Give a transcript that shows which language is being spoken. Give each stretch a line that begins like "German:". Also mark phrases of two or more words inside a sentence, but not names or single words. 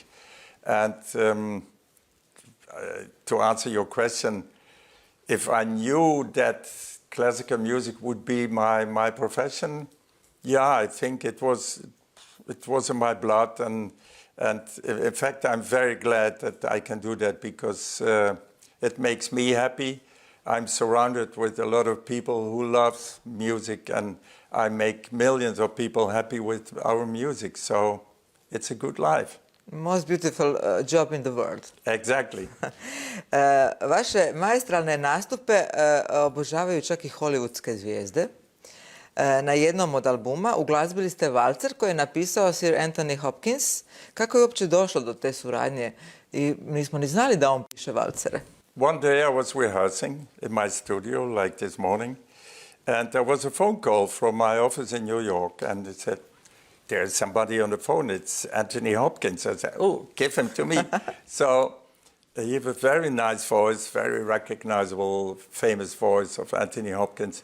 English: And to answer your question, if I knew that classical music would be my profession, I think it was in my blood, and in fact I'm very glad that I can do that, because it makes me happy. I'm surrounded with a lot of people who love music, and I make millions of people happy with our music, so it's a good life. Most beautiful job in the world. Exactly.
Croatian: Vaše maestralne nastupe obožavaju čak i hollywoodske zvijezde. Na jednom od albuma uglazbili ste valcer koji je napisao Sir Anthony Hopkins. Kako je uopće došlo do te suradnje? I nismo ni znali da on piše valcere.
English: One day I was rehearsing in my studio, like this morning, and there was a phone call from my office in New York, and it said, there's somebody on the phone, it's Anthony Hopkins. I said, oh, give him to me. So he has a very nice voice, very recognizable, famous voice of Anthony Hopkins.